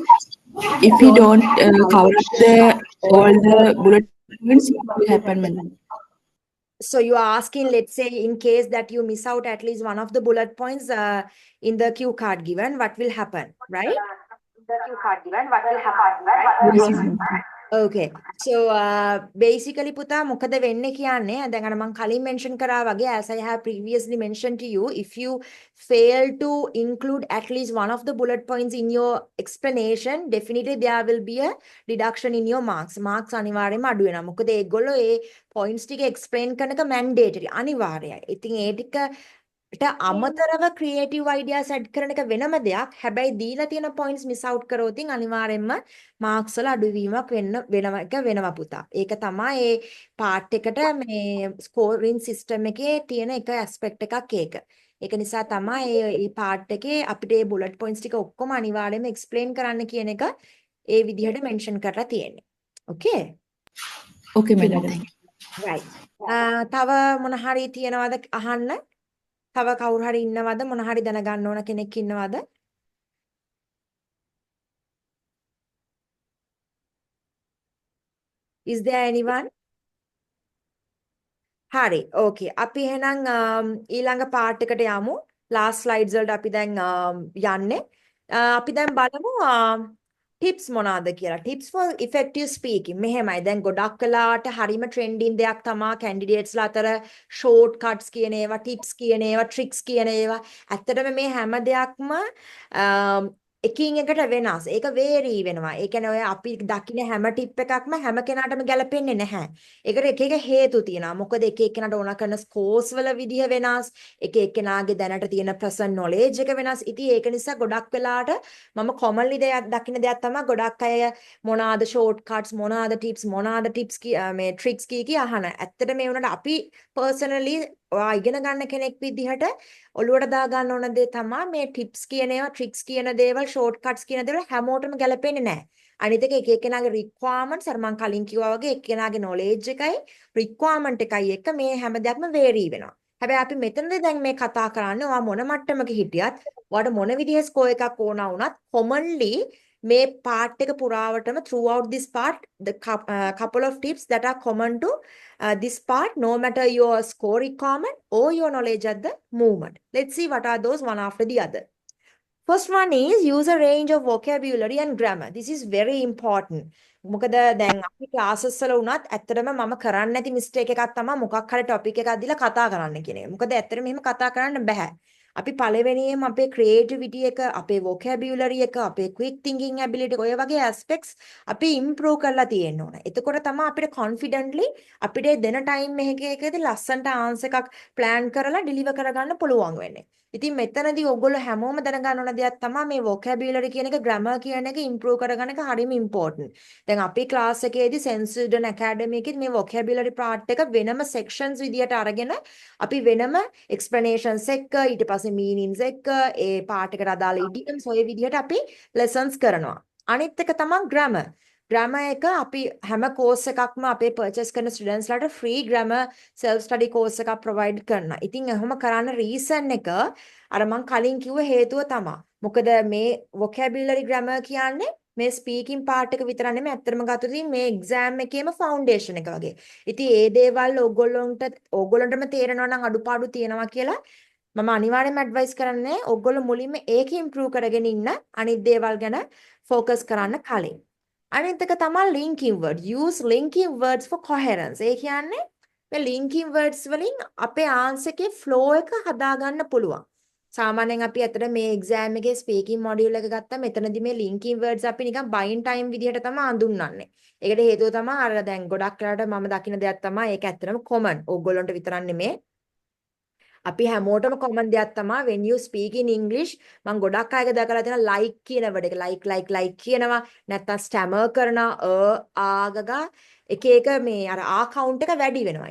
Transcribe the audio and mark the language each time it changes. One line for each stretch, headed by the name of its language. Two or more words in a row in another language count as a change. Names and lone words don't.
English: If we don't cover up all the bullet points, what will happen, madam? So you are asking, let's say, in case that you miss out at least one of the bullet points in the cue card given, what will happen, right? Yes, ma'am. Okay. So basically
Sinhala: පුතා මොකද වෙන්නේ කියන්නේ දැන් අර මම කලින්
English: mention
Sinhala: කරා වගේ
English: as I have previously mentioned to you, if you fail to include at least one of the bullet points in your explanation, definitely there will be a reduction in your marks.
Sinhala: Marks අනිවාර්යයෙන්ම අඩු වෙනවා. මොකද ඒගොල්ලෝ ඒ points ටික explain කරන එක mandatory අනිවාර්යයි. ඉතින් ඒ ටිකට අමතරව
English: creative ideas add
Sinhala: කරන එක වෙනම දෙයක්. හැබැයි දීලා තියෙන
English: points miss out
Sinhala: කරොත් අනිවාර්යයෙන්ම marks වල අඩුවීමක් වෙනවා පුතා. ඒක තමයි ඒ part එකට මේ
English: scoring system
Sinhala: එකේ තියෙන එක aspect එකක් ඒක. ඒක නිසා තමයි මේ part එකේ අපිට මේ
English: bullet points
Sinhala: ටික ඔක්කොම අනිවාර්යයෙන්ම explain කරන්න කියන එක ඒ විදිහට mention කරලා තියෙන්නේ.
English: Okay? Okay, madam. Thank you. Right.
Sinhala: තව මොන හරි තියෙනවද අහන්න? තව කවුරු හරි ඉන්නවද මොන හරි දැනගන්න ඕන කෙනෙක් ඉන්නවද?
English: Is there anyone?
Sinhala: හරි. Okay. අපි එහෙනම් ඊළඟ part එකට යමු.
English: last slides
Sinhala: වලට අපි දැන් යන්නේ. අපි දැන් බලමු tips මොනවාද කියලා.
English: Tips for effective speaking.
Sinhala: මෙහෙමයි. දැන් ගොඩක් වෙලාවට හරිම trending දෙයක් තමයි candidates ලා අතර
English: short cuts
Sinhala: කියන ඒවා, tips කියන ඒවා, tricks කියන ඒවා. ඇත්තටම මේ හැම දෙයක්ම එකින් එකට වෙනස්. ඒක vary වෙනවා. ඒ කියන්නේ ඔය අපි දකින්න හැම ටිප් එකක්ම හැම කෙනාටම ගැලපෙන්නේ නැහැ. ඒකට එක එක හේතු තියෙනවා. මොකද එක එක්කෙනාට ඕන කරන ස්කෝර්ස් වල විදිහ වෙනස්. එක එක්කෙනාගේ දැනට තියෙන
English: present knowledge
Sinhala: එක වෙනස්. ඉතින් ඒක නිසා ගොඩක් වෙලාවට මම commonly දකින්න දෙයක් තමයි ගොඩක් අය මොනවාද
English: short cuts
Sinhala: මොනවාද tips මේ tricks කී අහන. ඇත්තට මේ වුණාට අපි personally ඔයා ඉගෙන ගන්න කෙනෙක් විදිහට ඔළුවට දා ගන්න ඕන දේ තමයි මේ tips කියන ඒවා tricks කියන දේවල් shortcuts කියන දේවල් හැමෝටම ගැලපෙන්නේ නැහැ. අනිත් එක එක්කෙනාගේ requirements අර මම කලින් කිව්වා වගේ එක්කෙනාගේ knowledge එකයි requirement එකයි එක්ක මේ හැම දෙයක්ම vary වෙනවා. හැබැයි අපි මෙතනදී දැන් මේ කතා කරන්නේ ඔයා මොන මට්ටමක හිටියත් ඔයාට මොන විදිහේ score එකක් ඕන වුණත් commonly මේ part එක පුරාවටම
English: throughout this part the couple of tips that are common to this part no matter your score requirement or your knowledge at the moment. Let's see what are those one after the other. First one is use a range of vocabulary and grammar. This is very important.
Sinhala: මොකද දැන් අපි classes වල වුණත් ඇත්තටම මම කරන්නේ නැති mistake එකක් තමයි මොකක් හරි topic එකක් දීලා කතා කරන්න කියන එක. මොකද ඇත්තටම එහෙම කතා කරන්න බෑ. අපි පළවෙනියෙන්ම අපේ creativity එක, අපේ vocabulary එක, අපේ
English: quick thinking ability
Sinhala: ඔය වගේ aspects අපි improve කරලා තියෙන්න ඕන. එතකොට තමයි අපිට confidently අපිට දෙන time එකකදී ලස්සනට answer එකක් plan කරලා deliver කරගන්න පුළුවන් වෙන්නේ. ඉතින් මෙතනදී ඔයගොල්ලෝ හැමෝම දැනගන්න ඕන දෙයක් තමයි මේ vocabulary කියන එක grammar කියන එක improve කරගන්න එක හරිම important. දැන් අපි class එකේදී Sense Student Academy එකේදී මේ vocabulary part එක වෙනම sections විදියට අරගෙන අපි වෙනම explanations එක්ක ඊට පස්සේ meanings එක්ක ඒ part එකට අදාළ idioms ඔය විදියට අපි lessons කරනවා. අනිත් එක තමයි grammar. grammar එක අපි හැම course එකක්ම අපේ purchase කරන students ලාට
English: free grammar self study course
Sinhala: එකක් provide කරනවා. ඉතින් එහෙම කරන්න reason එක අර මම කලින් කිව්ව හේතුව තමයි. මොකද මේ
English: vocabulary grammar
Sinhala: කියන්නේ මේ
English: speaking part
Sinhala: එක විතර නෙමෙයි ඇත්තටම ගත්තොත් මේ exam එකේම foundation එක වගේ. ඉතින් ඒ දේවල් ඕගොල්ලන්ටම තේරෙනවා නම් අඩුපාඩු තියෙනවා කියලා මම අනිවාර්යයෙන්ම ඇඩ්වයිස් කරන්නේ ඕගොල්ලෝ මුලින්ම ඒක improve කරගෙන ඉන්න අනිත් දේවල් ගැන focus කරන්න කලින්. අනිත් එක තමයි
English: linking word. Use linking words for coherence.
Sinhala: ඒ කියන්නේ මේ
English: linking words
Sinhala: වලින් අපේ answer එකේ flow එක හදාගන්න පුළුවන්. සාමාන්‍යයෙන් අපි අතට මේ එක්සෑම් එකේ
English: speaking module
Sinhala: එක ගත්තා මෙතනදී මේ
English: linking words
Sinhala: අපි නිකන්
English: buying time
Sinhala: විදිහට තමයි අඳුන්වන්නේ. ඒකට හේතුව තමයි අර දැන් ගොඩක් වෙලාවට මම දකින දෙයක් තමයි ඒක ඇත්තටම කොමන්. ඕගොල්ලන්ට විතරක් නෙමෙයි. අපි හැමෝටම කොමන් දෙයක් තමයි
English: when you speak in English
Sinhala: මම ගොඩක් අයගේ දැකලා තියෙනවා like කියන වර්ඩ් එක like කියනවා නැත්නම් ස්ටැමර් කරනවා ආගගා එක මේ අර කවුන්ට් එක වැඩි වෙනවා.